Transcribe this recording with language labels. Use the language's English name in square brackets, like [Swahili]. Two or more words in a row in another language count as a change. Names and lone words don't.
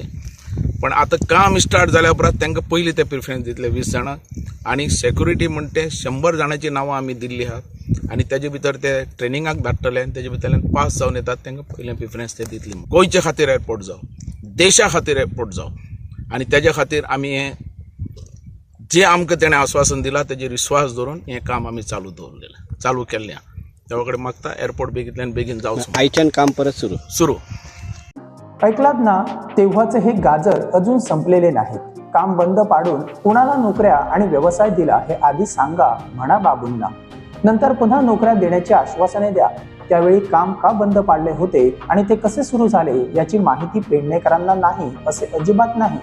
[Konkani] पण आतां काम स्टार्ट जाल्या उपरांत तांकां पयलीं ते प्रिफरन्स दितले 20 जाणांक आनी सेक्युरिटी म्हणटा ते 100 जाणांची नांवां आमी दिल्लीं आहात आनी तेजे भितर ते ट्रेनिंगाक धाडटले आनी तेजे भितरल्यान पास जावन येतात तांकां पयलें प्रिफरन्स ते दितले. गोंयचे खातीर एअरपोर्ट जावं, देशा खातीर एअरपोर्ट जावं आनी तेजे खातीर आमी हें जे आमकां तेणें आश्वासन दिलां तेजेर विश्वास दवरून हें काम आमी चालू केल्लें. त्या कडेन मागता एअरपोर्ट बेगींतल्यान बेगीन जावचो. आयच्यान काम परत सुरू. [Marathi] ऐकलात ना, तेव्हाचे हे गाजर अजून संपलेले नाहीत. काम बंद पाडून कुणाला नोकऱ्या आणि व्यवसाय दिला हे आधी सांगा म्हणा बाबूंना. नंतर पुन्हा नोकऱ्या देण्याची आश्वासने द्या. त्यावेळी काम का बंद पाडले होते आणि ते कसे सुरू झाले याची माहिती पेडणेकरांना नाही असे अजिबात नाही.